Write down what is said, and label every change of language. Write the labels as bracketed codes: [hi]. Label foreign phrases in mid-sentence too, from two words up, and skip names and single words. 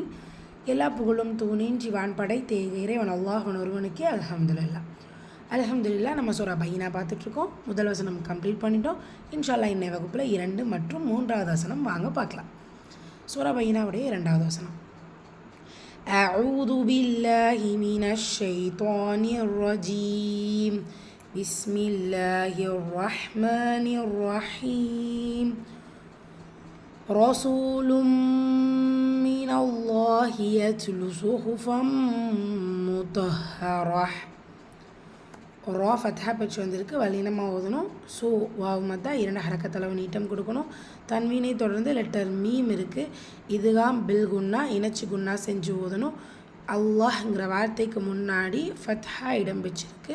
[ta] எல்லா புகழும் தூணின்றி வான்படை இறைவன் அல்லாஹ்வின் ஒருவனுக்கே அல்ஹம்துலில்லாஹ். நம்ம சூரா பைனா பார்த்துட்ருக்கோம். முதல் வசனம் கம்ப்ளீட் பண்ணிட்டோம். [ar] إن شاء الله [ta] இன்னை வகுப்பில் 2 மற்றும் 3வது வசனம் வாங்க பார்க்கலாம். சூரா பைனாவுடைய 2வது வசனம். [ar] أعوذ بالله من الشيطان الرجيم. بسم الله الرحمن الرحيم. رسول من الله يتلو صحفا مطهرة. [ta] ரா ஃபத்ஹா பெற்று வந்திருக்கு, வல்லினமாக ஓதணும். ஸோ வாவ் மத்தா 2 ஹரக்கத்தளவு நீட்டம் கொடுக்கணும். தன்வீனை தொடர்ந்து லெட்டர் மீம் இருக்குது. [ar] إدغام بالغنة [ta] இணைச்சி குன்னா செஞ்சு ஓதணும். அல்லாஹ்ங்கிற வார்த்தைக்கு முன்னாடி ஃபத்ஹா இடம் பெற்றிருக்கு.